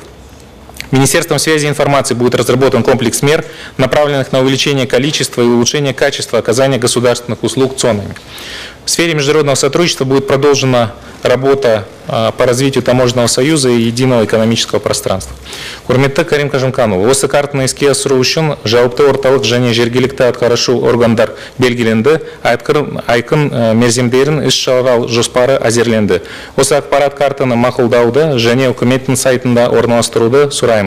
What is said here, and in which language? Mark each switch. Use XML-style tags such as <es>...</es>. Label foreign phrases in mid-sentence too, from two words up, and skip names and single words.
<ru>Министерством связи и информации будет разработан комплекс мер, направленных на увеличение количества и улучшение качества оказания государственных услуг ЦОНами. В сфере международного сотрудничества будет продолжена работа по развитию таможенного союза и единого экономического пространства.</ru> <kk>Құрметті Карим Кажимканұлы, осы картаны іске асыру үшін жауапты орталық және жергілікті атқарушы органдар белгіленді, айқын мерзімдерін іс-шара жоспары әзірленді. Осы ақпарат картаны мақұлдауды және үкіметтің сайтында орналастыруды сұраймын.</kk>